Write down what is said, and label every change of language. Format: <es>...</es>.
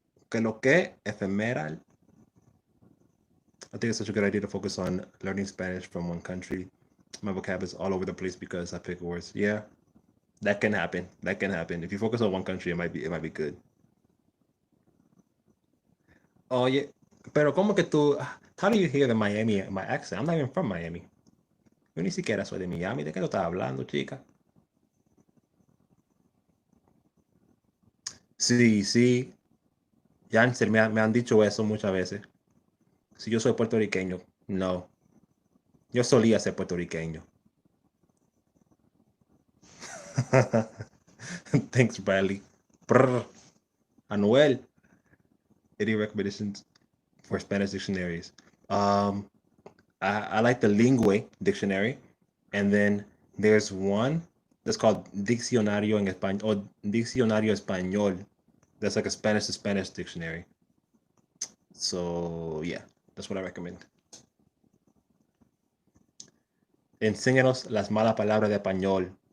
<es>Que lo que,</es> <en>ephemeral. I think it's such a good idea to focus on learning Spanish from one country. My vocab is all over the place because I pick words. Yeah, that can happen. That can happen. If you focus on one country, it might be good.</en> <es>Oye, pero ¿cómo que tú?</es> <en>How do you hear the Miami my accent? I'm not even from Miami.</en> <es>Yo ni siquiera soy de Miami. ¿De qué lo estás hablando, chica? Sí, sí. Janser, me han dicho eso muchas veces. Si yo soy puertorriqueño, no. Yo solía ser puertorriqueño.</es> <en>Thanks, Bradley. Brr. Anuel. Any recommendations for Spanish dictionaries? Um, I like the Lingue dictionary, and then there's one that's called Diccionario en Español or Diccionario Español. That's like a Spanish to Spanish dictionary. So yeah, that's what I recommend.</en> <es>Enséñanos las malas palabras de español.</es>